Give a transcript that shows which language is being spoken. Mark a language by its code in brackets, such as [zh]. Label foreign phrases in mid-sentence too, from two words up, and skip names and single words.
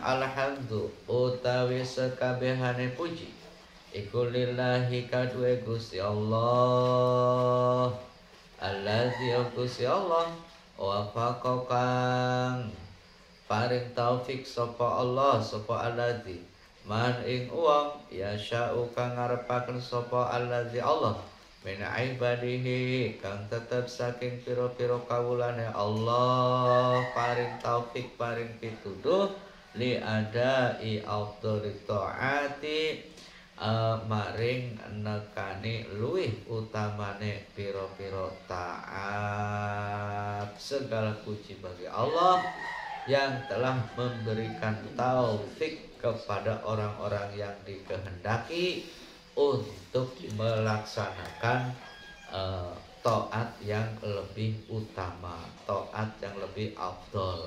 [jv] Alhamdulillah utawi sekabehane puji iku lillahi kadue Gusti Allah allazi Gusti Allah wafaqa kang paring taufik sapa Allah sapa allazi man ing wong yasha'u kang ngarepaken sapa allazi Allah [ar] من عباده [jv] kang tetep saking pira-pira kawulane Allah paring taufik paring pituduh [ar] لأداء أفضل الطاعات [jv] maring nekani luwih utamane pira-pira taat. [id] Segala puji bagi Allah yang telah memberikan taufik kepada orang-orang yang dikehendaki untuk melaksanakan taat yang lebih utama, taat yang lebih afdol.